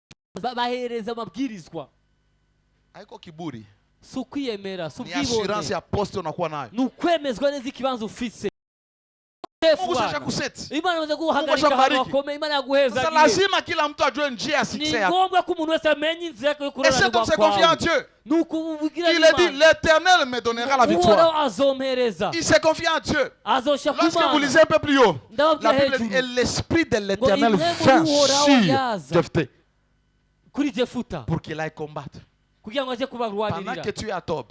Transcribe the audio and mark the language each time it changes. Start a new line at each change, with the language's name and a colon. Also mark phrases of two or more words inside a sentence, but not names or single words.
Rundi: bahereza amabwirizwa
Swahili: haiko kiburi
Rundi: si ukwiyemera si
Swahili: ni assurance ya poste unakuwa nayo
Rundi: ni ukwemezwa neza ikibanza ufise
Swahili: Mungu sasa kuseti
Rundi: Imana imaze guhagarika abakomeye Imana yaguheza
Swahili: sasa lazima kila mtu ajue njia ya succès
Rundi: ni ngombwa ko umuntu wese amenye inzira yo kurora
French: et cet homme s'est confié en Dieu il a dit l'Éternel me donnera la victoire il s'est confié en Dieu lorsque vous lisez un peu plus haut la Bible dit et l'esprit de l'Éternel vint sur Jephthé pour qu'il aille combattre pendant que tu es à Tob.